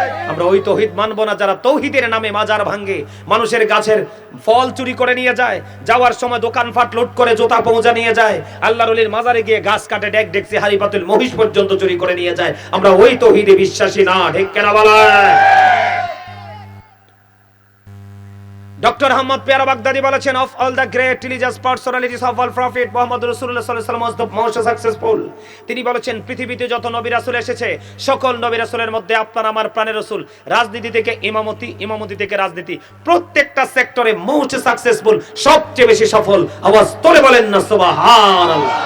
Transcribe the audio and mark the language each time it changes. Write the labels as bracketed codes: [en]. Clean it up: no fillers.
[bn] আমরা ওই তাওহীদ মানবো না যারা তাওহীদের নামে মাজার ভাঙে, মানুষের গাছের ফল চুরি করে নিয়ে যায়, যাওয়ার সময় দোকানপাট লুট করে জুতা পৌঁছা নিয়ে যায়, আল্লাহর ওলির মাজারে গিয়ে গাছ কাটে ডেক ডেকসি হাড়ি পাতিল মহিষ পর্যন্ত চুরি করে নিয়ে যায়। আমরা ওই তাওহীদে বিশ্বাসী না, ঠিক কেন বলা? ডক্টর আহমদ পেয়ারা বাগদাদি বলেছেন, [en] of all the great religious personalities of all prophet Muhammad Rasulullah sallallahu alaihi wasallam was the most successful. [bn] তিনি বলেছেন, পৃথিবীতে যত নবী রাসূল এসেছে সকল নবী রাসূলের মধ্যে আপনার আমার প্রাণের রাসূল রাজনীতি থেকে ইমামতি, ইমামতি থেকে রাজনীতি, প্রত্যেকটা সেক্টরে মোস্ট সাকসেসফুল, সবচেয়ে বেশি সফল। আওয়াজ তোলে বলেন না সুবহানাল্লাহ।